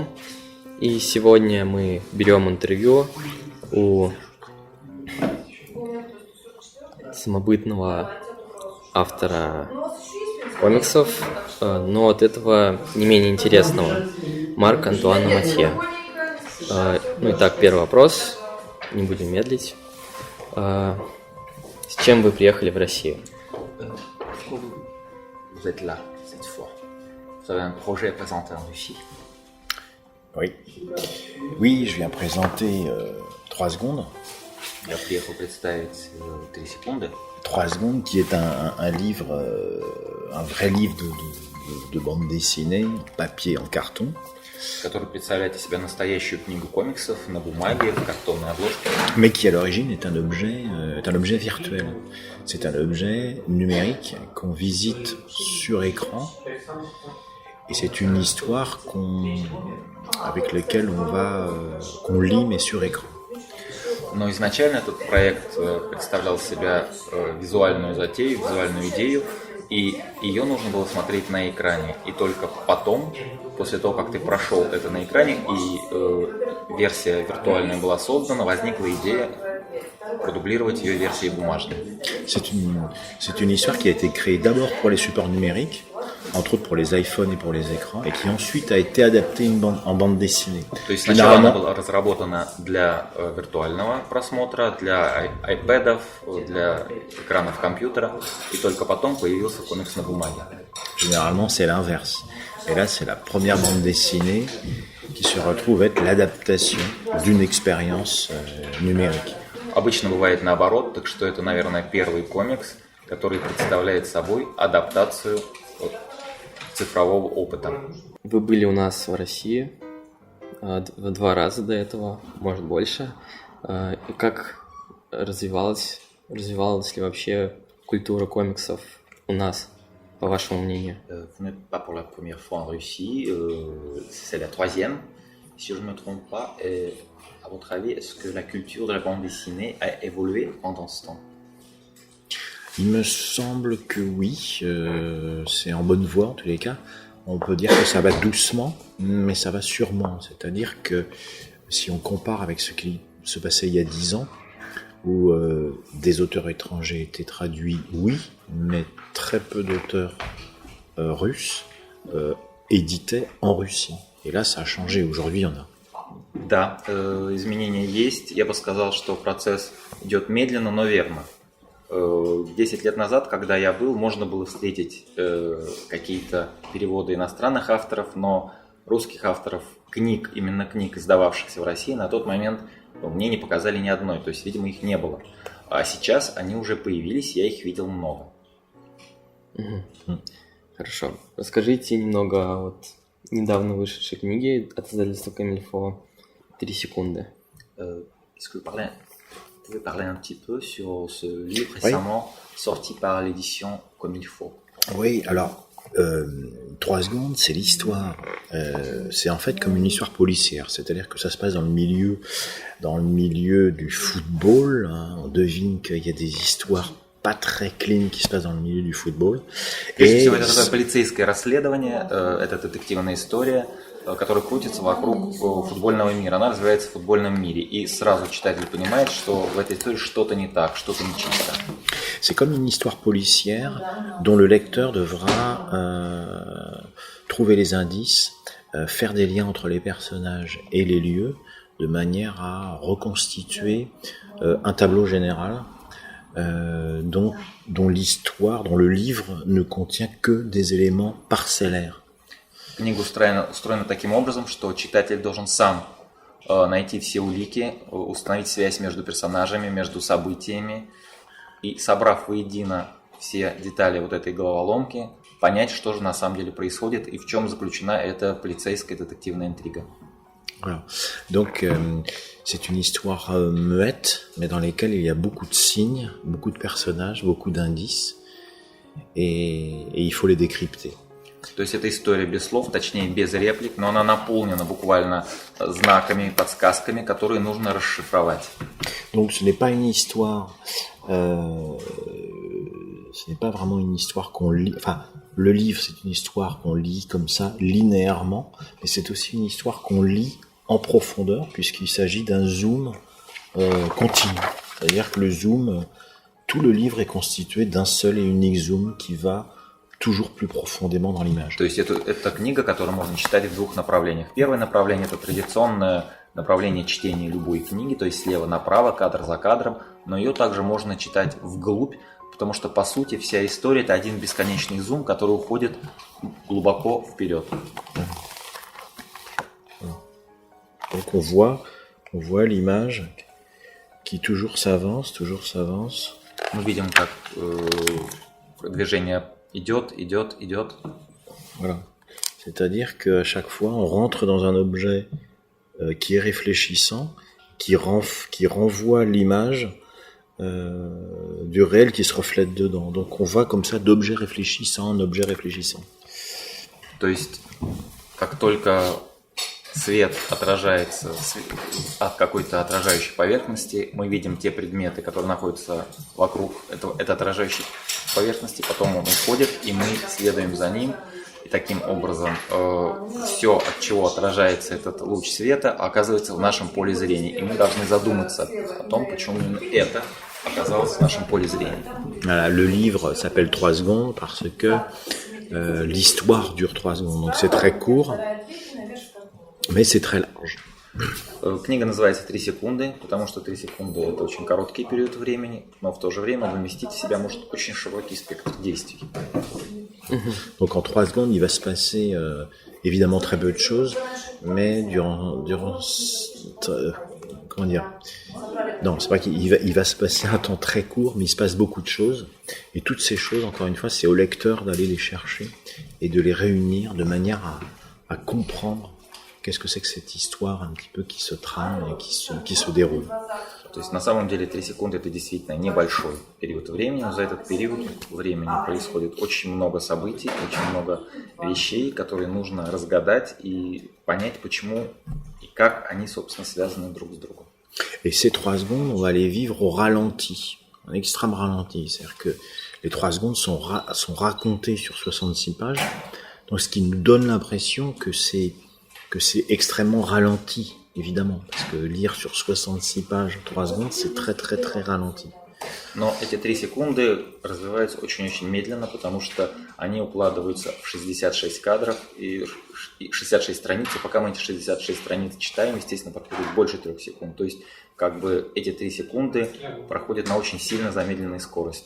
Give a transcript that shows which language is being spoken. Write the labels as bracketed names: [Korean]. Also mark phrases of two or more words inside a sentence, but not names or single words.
[Russian] И сегодня мы берем интервью у самобытного автора комиксов, но от этого не менее интересного, Марка Антуана Матье. Итак, первый вопрос, не будем медлить. С чем вы приехали в Россию? [French] Pourquoi vous êtes là cette fois? Vous avez un projet à présenter en Russie? Oui, je viens présenter 3 secondes. [Russian] Я приехал представить 3 секунды. [French] 3 secondes qui est un livre, un vrai livre de bande dessinée, papier en carton. [Russian] Который представляет из себя настоящую книгу комиксов на бумаге, в картонной обложке. [French] Mais qui à l'origine est un objet virtuel. C'est un objet numérique qu'on visite sur écran. Et c'est une histoire avec laquelle qu'on lit mais sur écran. [Russian] Но изначально этот проект представлял из себя визуальную затею, визуальную идею, и ее нужно было смотреть на экране. И только потом, после того, как ты прошел это на экране, и версия виртуальная была создана, возникла идея продублировать ее версией бумажной. [French] C'est une histoire qui a été créée d'abord pour les supports numériques, entre autres pour les iPhones et pour les écrans, et qui ensuite a été adaptée en bande dessinée. [Russian] То есть сначала она была разработана для виртуального просмотра, для iPad'ов, для экранов компьютера, и только потом появился комикс на бумаге. [French] Généralement, c'est l'inverse. Et là, c'est la première bande dessinée qui se retrouve être l'adaptation d'une expérience numérique. [Russian] Обычно бывает наоборот, так что это, наверное, первый комикс, который представляет собой адаптацию цифрового опыта. Вы были у нас в России 2 раза до этого, может больше. И как развивалась ли вообще культура комиксов у нас, по вашему мнению? [French] Vous n'êtes pas pour la première fois en Russie, c'est la 3e, si je ne me trompe pas. Et à votre avis, est-ce que la culture de la bande dessinée a évolué pendant ce temps? Il me semble que oui, c'est en bonne voie en tous les cas. On peut dire que ça va doucement, mais ça va sûrement. C'est-à-dire que si on compare avec ce qui se passait il y a 10 ans, où des auteurs étrangers étaient traduits, oui, mais très peu d'auteurs russes éditaient en Russie. Et là, ça a changé. Aujourd'hui, il y en a. [Russian] Да, изменения есть. Я бы сказал, что процесс идет медленно, но верно. 10 лет назад, когда я был, можно было встретить какие-то переводы иностранных авторов, но русских авторов книг, именно книг, издававшихся в России, на тот момент мне не показали ни одной, то есть, видимо, их не было. А сейчас они уже появились, я их видел много. Хорошо. Расскажите немного о недавно вышедшей книге от издательства Комильфо «3 секунды». [French] Est-ce que vous pouvez parler un petit peu sur ce livre récemment sorti par l'édition Comilfo? Oui, alors 3 secondes, c'est l'histoire. C'est en fait comme une histoire policière, c'est-à-dire que ça se passe dans le milieu du football. Hein. On devine qu'il y a des histoires pas très clean qui se passent dans le milieu du football. [Russian] Et это такое полицейское расследование, это детективная история, которая крутится вокруг футбольного мира. Она развивается в футбольном мире, и сразу читатель понимает, что в этой истории что-то не так, что-то нечисто. [French] C'est comme une histoire policière dont le lecteur devra trouver les indices, faire des liens entre les personnages et les lieux, de manière à reconstituer un tableau général dont l'histoire, dont le livre ne contient que des éléments parcellaires. [Russian] Книга устроена таким образом, что читатель должен сам найти все улики, установить связь между персонажами, между событиями, и, собрав воедино все детали вот этой головоломки, понять, что же на самом деле происходит и в чем заключена эта полицейская детективная интрига. [French] Voilà. Donc c'est une histoire muette, mais dans laquelle il y a beaucoup de signes, beaucoup de personnages, beaucoup d'indices, et il faut les décrypter. [Russian] То есть это история без слов, точнее без реплик, но она наполнена буквально знаками, подсказками, которые нужно расшифровать. [French] Donc ce n'est pas une histoire qui n'est pas vraiment une histoire qu'on lit. Enfin, le livre, c'est une histoire qu'on lit comme ça, linéairement, mais c'est aussi une histoire qu'on lit en profondeur, puisqu'il s'agit d'un zoom continu. C'est-à-dire que le zoom, tout le livre est constitué d'un seul et unique zoom qui va toujours plus profondément dans l'image. [Russian] То есть это книга, которую можно читать в двух направлениях. Первое направление – это традиционное направление чтения любой книги, то есть слева направо, кадр за кадром, но ее также можно читать вглубь, потому что, по сути, вся история – это один бесконечный зум, который уходит глубоко вперед. [French] Donc on voit l'image qui toujours s'avance. [Russian] Мы видим, как движение идет. [French] Voilà. C'est-à-dire qu'à chaque fois, on rentre dans un objet qui est réfléchissant, qui renvoie l'image du réel qui se reflète dedans. Donc on va comme ça d'objet réfléchissant en objet réfléchissant. [Russian] То есть, как только свет отражается от какой-то отражающей поверхности, мы видим те предметы, которые находятся вокруг этой отражающей поверхности, потом он уходит, и мы следуем за ним. И таким образом все, от чего отражается этот луч света, оказывается в нашем поле зрения. И мы должны задуматься о том, почему именно это оказалось в нашем поле зрения. [French] Voilà, le livre s'appelle 3 secondes parce que l'histoire dure 3 secondes. Donc c'est très court, mais c'est très large. [Russian] Книга называется «3 секунды», потому что 3 секунды – это очень короткий период времени, но в то же время вместить в себя может очень широкий спектр действий. [French] Donc en 3 secondes, il va se passer évidemment très peu de choses, mais comment dire? Non, c'est pas qu'il va se passer un temps très court, mais il se passe beaucoup de choses. Et toutes ces choses, encore une fois, c'est au lecteur d'aller les chercher et de les réunir de manière à comprendre qu'est-ce que c'est que cette histoire un petit peu qui se trame et qui se déroule. [Russian] То есть на самом деле 3 секунды это действительно небольшой период времени, но за этот период времени происходит очень много событий, очень много вещей, которые нужно разгадать и понять, почему и как они, собственно, связаны друг с другом. [French] Et ces 3 secondes, on va les vivre au ralenti, en extrême ralenti. C'est-à-dire que les 3 secondes sont racontées sur 66 pages, donc ce qui nous donne l'impression que c'est extrêmement ralenti, évidemment, parce que lire sur 66 pages 3 secondes, c'est très très très ralenti. [Russian] Но эти 3 секунды развиваются очень-очень медленно, потому что они укладываются в 66 кадров и 66 страниц, и пока мы эти 66 страниц читаем, естественно, проходит больше 3 секунд. То есть, как бы эти 3 секунды проходят на очень сильно замедленной скорости.